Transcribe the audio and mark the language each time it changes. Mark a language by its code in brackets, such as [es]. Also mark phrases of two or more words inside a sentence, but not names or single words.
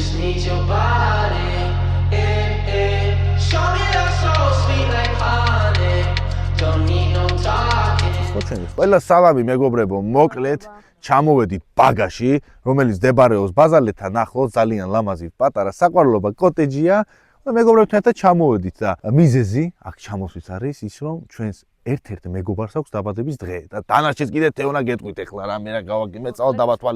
[en] need your body. Show me love so sweet like honey. Don't need no talking. [ka] ყველა სალამი მეგობრებო, მოკლედ ჩამოვედით ბაგაში, რომელიც მდებარეობს ბაზალეთთან ახლოს, ძალიან ლამაზი პატარა საყვარლობა კოტეჯია. მეგობრებთან ერთად ჩამოვედით და მიზეზი აქ ჩამოსვლის არის ის, რომ ჩვენს ერთ-ერთ მეგობარს აქვს დაბადების დღე და დანარჩენს კიდე თეონა გეტყვით ახლა რა მე რა გავაკეთე დავათვალე.